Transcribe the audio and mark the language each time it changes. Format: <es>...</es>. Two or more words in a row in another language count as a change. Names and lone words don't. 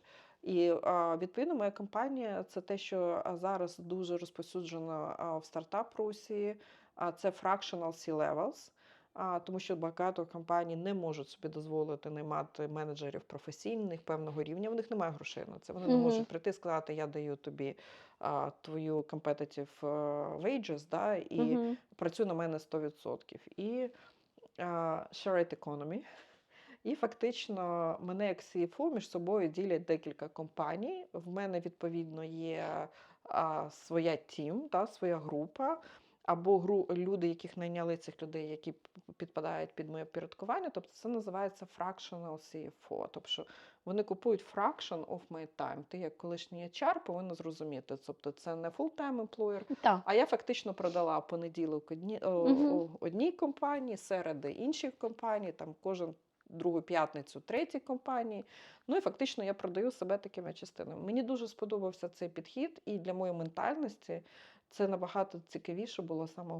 <uk>І відповідно моя компанія це те, що зараз дуже розповсюджено в стартап-русі, це</uk> <en>fractional C-levels,</en> <uk>тому що багато компаній не можуть собі дозволити наймати менеджерів професійних певного рівня, в них немає грошей на це. Вони не Мгм. можуть прийти і сказати, я даю тобі твою</uk> <en>competitive wages,</en> <uk>да, і Мгм. працюй на мене 100%. І</uk> <en>shared economy.</en> <uk>І фактично мене як CFO між собою ділять декілька компаній. В мене, відповідно, є своя тім, своя група, або люди, яких найняли цих людей, які підпадають під моє підпорядкування. Тобто це називається</uk> <en>fractional CFO.</en> <uk>Тобто вони купують</uk> <en>fraction of my time.</en> <uk>Ти як колишній HR повинна зрозуміти. Тобто це не</uk> <en>full-time employer,</en> <uk>Так. а я фактично продала понеділок Мгм. одній компанії, середи іншій компанії, там кожен другу п'ятницю третій компанії. Ну і фактично я продаю себе такими частинами. Мені дуже сподобався цей підхід, і для моєї ментальності це набагато цікавіше було саме.</uk>